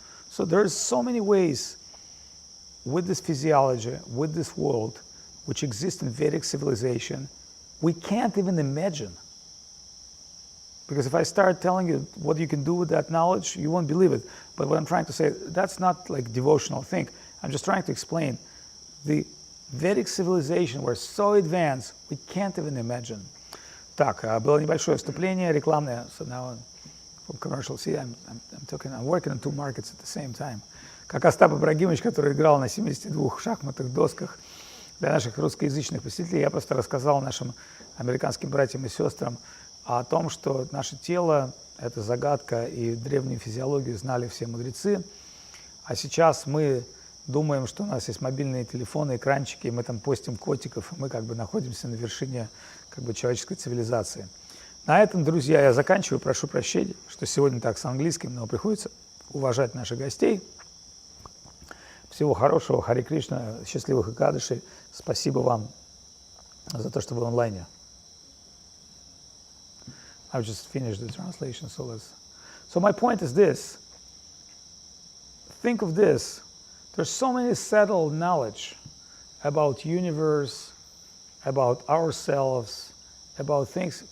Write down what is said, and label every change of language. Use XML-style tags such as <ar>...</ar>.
<en>So there's so many ways with this physiology, with this world, which exists in Vedic civilization, we can't even imagine. Because if I start telling you what you can do with that knowledge, you won't believe it. But what I'm trying to say, that's not like devotional thing. I'm just trying to explain. The Vedic civilization were so advanced, we can't even imagine.</en> <ru>Так, было небольшое вступление рекламное.</ru> <en>So now from commercial, see, I'm working on 2 markets at the same time.</en> <ru>Как Остап Ибрагимович, который играл на 72 шахматных досках Для наших русскоязычных посетителей я просто рассказал нашим американским братьям и сестрам о том, что наше тело – это загадка, и древнюю физиологию знали все мудрецы. А сейчас мы думаем, что у нас есть мобильные телефоны, экранчики, и мы там постим котиков, и мы как бы находимся на вершине как бы человеческой цивилизации. На этом, друзья, я заканчиваю. Прошу прощения, что сегодня так с английским, но приходится уважать наших гостей. Всего хорошего, Харе Кришна, счастливых Экадаши. Спасибо вам за то, что вы онлайне.</ru> <en>I've just finished the translation, so my point is this. Think of this. There's so many settled knowledge about universe, about ourselves, about things.</en>